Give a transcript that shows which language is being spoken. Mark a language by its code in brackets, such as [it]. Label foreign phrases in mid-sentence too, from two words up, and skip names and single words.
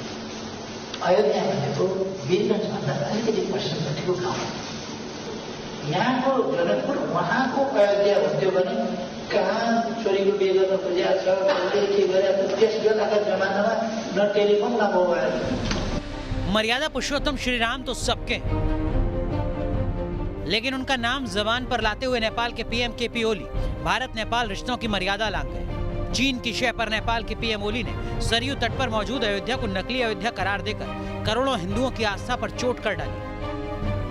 [ne] अयोध्या भनेको वीरगञ्जभन्दा अलिकति पश्चिमपट्टिको गाउँ। यहाँको जनकपुर उहाँको अयोध्या हुन्थ्यो भने कहाँ छोरीको बिहे गर्न खोजेको छ, कसले के गरेको, त्यस बेलाका जमानामा न टेलिफोन न मोबाइल। [hi] मर्यादा पुरुषोत्तम श्री राम तो सबके हैं, लेकिन उनका नाम जबान पर लाते हुए नेपाल के पीएम केपी ओली भारत नेपाल रिश्तों की मर्यादा लांघ गए। चीन की शय पर नेपाल के पीएम ओली ने सरयू तट पर मौजूद अयोध्या को नकली अयोध्या करार देकर करोड़ों हिंदुओं की आस्था पर चोट कर डाली।